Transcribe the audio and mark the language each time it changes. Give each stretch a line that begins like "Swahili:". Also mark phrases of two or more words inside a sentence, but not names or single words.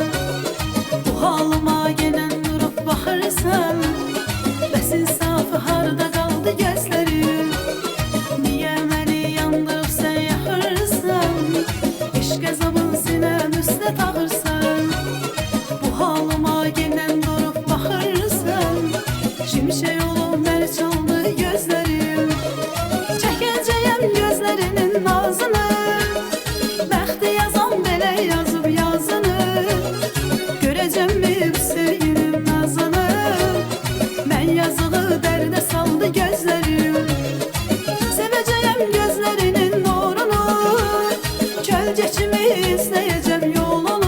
Turkish: Bu halıma gelen durup bakırsan,
Azerbaijani: bəs insafı harda
Turkish: kaldı gözlerim. Niye beni yandırıp sen yakırsan, eşk azabın sinem üstte takırsan. Bu halıma gelen durup bakırsan, şimşek yolum beni çaldı gözlerim.
Azerbaijani: Çəkəcəyəm gözlərinin nazını, bəxti yazan belə yazıb yazını. Görəcəmmi bu sevginin nazını, mən yazığı dərdə saldı gözlərim. Sevəcəyəm gözlərinin nurunu, kölgə kimi izləyəcəm yolunu.